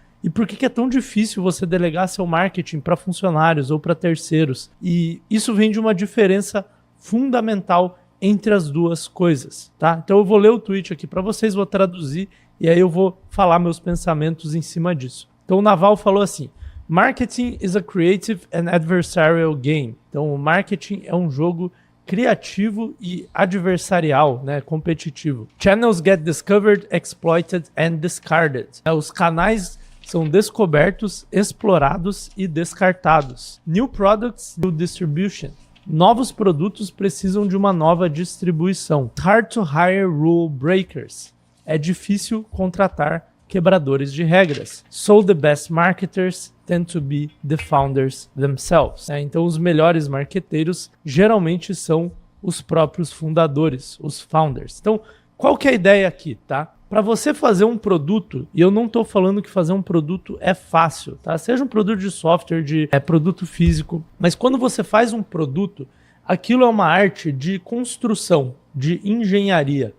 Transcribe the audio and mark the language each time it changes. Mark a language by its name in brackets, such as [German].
[Portuguese] E por que é tão difícil você delegar seu marketing para funcionários ou para terceiros? E isso vem de uma diferença fundamental entre as duas coisas, tá? Então eu vou ler o tweet aqui para vocês, vou traduzir e aí eu vou falar meus pensamentos em cima disso. Então o Naval falou assim: [English] Marketing is a creative and adversarial game. [Portuguese] Então, o marketing é um jogo criativo e adversarial, né, competitivo. [English] Channels get discovered, exploited and discarded. [Portuguese] Os canais são descobertos, explorados e descartados. [English] New products, new distribution. [Portuguese] Novos produtos precisam de uma nova distribuição. [English] Hard to hire rule breakers. [Portuguese] É difícil contratar quebradores de regras. [English] So the best marketers tend to be the founders themselves. [Portuguese] Então os melhores marqueteiros geralmente são os próprios fundadores, os founders. Então, qual que é a ideia aqui, tá? Para você fazer um produto, e eu não estou falando que fazer um produto é fácil, tá? Seja um produto de software, de produto físico, mas quando você faz um produto, aquilo é uma arte de construção, de engenharia.